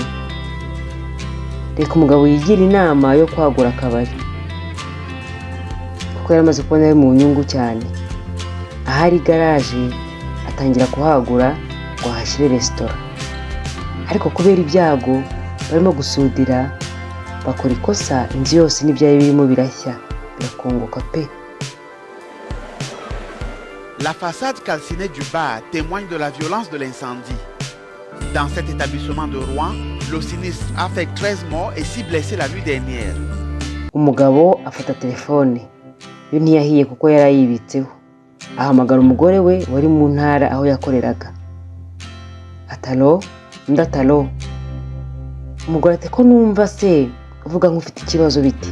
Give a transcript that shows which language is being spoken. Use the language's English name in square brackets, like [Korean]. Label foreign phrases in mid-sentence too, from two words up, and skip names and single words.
[Kinyarwanda] Reka umugabo yigira inama yo kwagura akabari kuko yari amaze kubona ari mu nyungu cyane. Ahari garaje atangira kuhagura ngo ahashyire resitora, ariko kubera ibyago barimo gusudira bakora ikosa, inzu yose n'ibyari birimo birashya birakongoka pe. [French] La façade calcinée du bar témoigne de la violence de l'incendie. Dans cet établissement de Rouen, le sinistre a fait 13 morts et 6 blessés la nuit dernière. [Kinyarwanda] Umugabo afata telefone, yo ntiyahiye kuko yari ayibitseho. Ahamagara umugore we wari mu ntara aho yakoreraga. Atalo, ndatalo. Umugore ati ko numva se uvuga nk'ufite ikibazo biti.